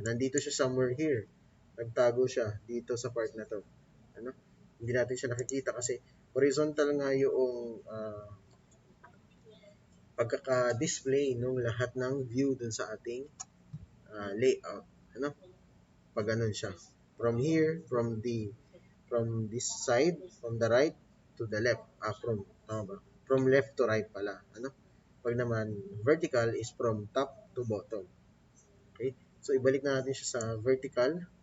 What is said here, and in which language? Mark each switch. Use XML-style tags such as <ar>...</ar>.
<tl>Nandito siya somewhere here. Nagtago siya dito sa part na to. Hindi natin siya nakikita kasi horizontal nga yung pagkaka-display ng lahat ng view dun sa ating layout. Pag ganun siya.</tl> <en>From here, from this side, from the right to the left. From left to right pala. Pag naman vertical is from top to bottom. Okay?</en> <tl>So ibalik na natin siya sa vertical.</tl>